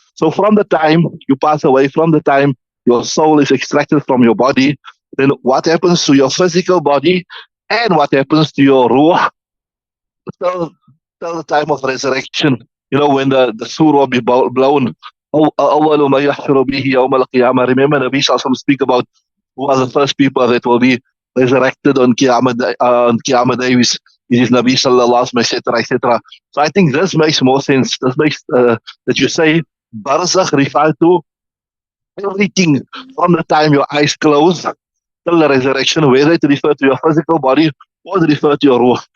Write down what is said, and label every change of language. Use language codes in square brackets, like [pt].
[en] So from the time you pass away, from the time your soul is extracted from your body, then what happens to your physical body and what happens to your ruh till, till the time of resurrection. You know, when the surah will be blown. [ar] أول ما يحشر به يوم القيامة. [en] Remember, Nabi Sallallahu speak about who are the first people that will be resurrected on Qiyamah Day, which is Nabi Sallallahu Alaihi Wasallam, etc., etc. So I think this makes more sense. This makes that you say barzakh refers to everything from the time your eyes close till the resurrection, whether it refers to your physical body or it refers to your ruh.